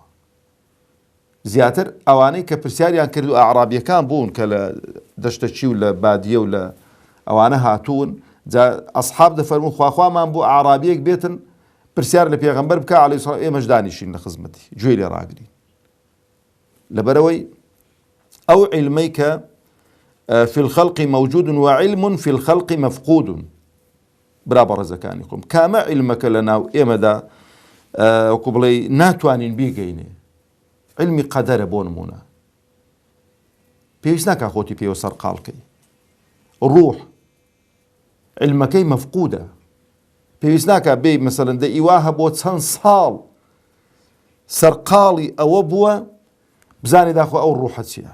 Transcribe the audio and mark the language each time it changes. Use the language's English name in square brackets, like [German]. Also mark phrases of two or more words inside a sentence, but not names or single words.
[Central Kurdish] زیاتر ئەوانەی کە پرسیاریان کرد و ئەعرابیەکان بوون کە لە دەشتەچی و لە بادیە و لە ئەوانە هاتوون، ئەسحاب دەفەرمون خواخوامان بۆ ئەعرابیەک بێتن پرسیار لە پێغەمبەر بکە [Arabic] عەلەیهی سەڵات، [Central Kurdish] ئێمەش دانیشین لە خزمەتی گوێی لێ ڕاگرین. لەبەرەوەی ئەو عیلمەی کە [Arabic] في الخلق موجود وعلم في الخلق مفقود. [Central Kurdish] برا بەڕێزەکانی خۆم، کامە عیلمەکە لە ناو ئێمەدا وەکو بڵێ ناتوانین بیگەینێ؟ علمی قەدەرە بۆ نمونە، پێویست ناکا خۆتی پێوە سەرقاڵکەی. ڕوح علمەکەی مەفقودە، پێویست ناکا بێ مەسەلەن دە ئیوا هەبووە چەند ساڵ سەرقاڵی ئەوە بووە بزانێ داخۆ ئەو ڕوحە چییە.